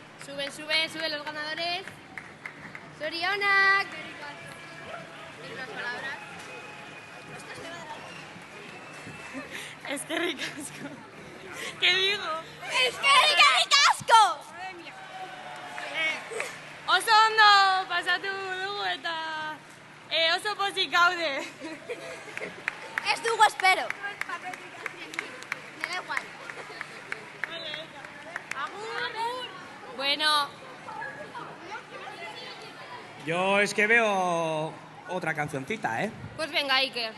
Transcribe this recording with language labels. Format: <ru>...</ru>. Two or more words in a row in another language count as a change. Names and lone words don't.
<es>Suben los ganadores. Zorionak. ¿Tienes unas palabras?</es> <eu>Eskerrik asko.</eu> <es>¿Qué digo?</es> <eu>¡Eskerrik asko! Oso ondo pasatu dugu eta oso pozik gaude. Ez dugu espero.</eu> <es>Me da igual. Bueno, Yo es que veo otra cancioncita, ¿eh? pues venga, Iker.</es>